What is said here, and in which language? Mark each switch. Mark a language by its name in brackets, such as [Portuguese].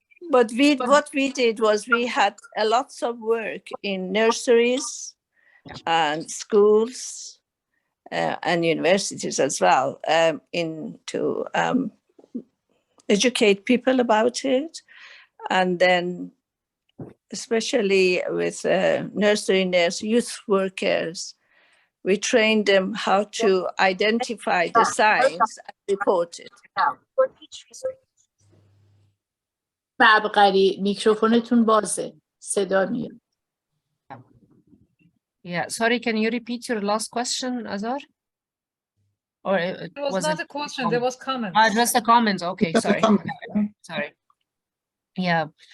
[English] But what we did was we had a lots of work in nurseries and schools and universities as well, to educate people about it. And then especially with nursery nurse, youth workers, we trained them how to identify the signs and report it. [Persian] عبقری، میکروفونتون بازه، صدا میاد. [English] Yeah, sorry, can you repeat your last question, Azar? Or it was not a question, there was comments. Just a comment, okay, sorry. Sorry. Yeah.